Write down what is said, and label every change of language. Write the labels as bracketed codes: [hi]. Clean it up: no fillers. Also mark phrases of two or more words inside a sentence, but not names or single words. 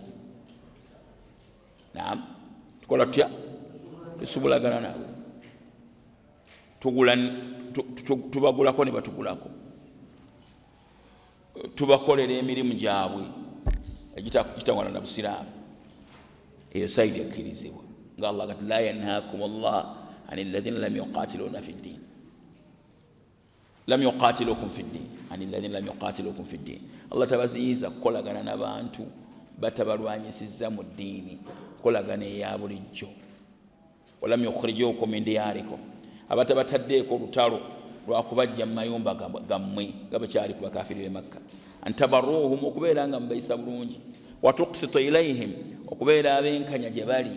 [lg] Naam. Tukola tutya? Tusuubulagana nabo. Tubagulako ne batugulako. Tubakolera emirimu gyabwe egitangwana na busiraamu. Eyo sayidi ekkirizibwa nga Allah gati [ar] لا ينهاكم الله عن الذين لم يقاتلونا في الدين لم يقاتلوكم في الدين عن الذين لم يقاتلوكم في الدين. [lg] Allah tabaziyiza kukolagana n'abantu batabalwanyisizza mu ddiini, kolagana eya bulijjo. [ar] ولم يخرجوكم من دياركم, [lg] abatabataddeeko olutalo lwakubajja mu mayumba gammwe nga bakyali ku bakafiri b'e Makka. Antabarruhum, okubeera nga mubayisa bulungi. [ar] وتقسطوا إليهم, [lg] okubeera abenkanya gye bali.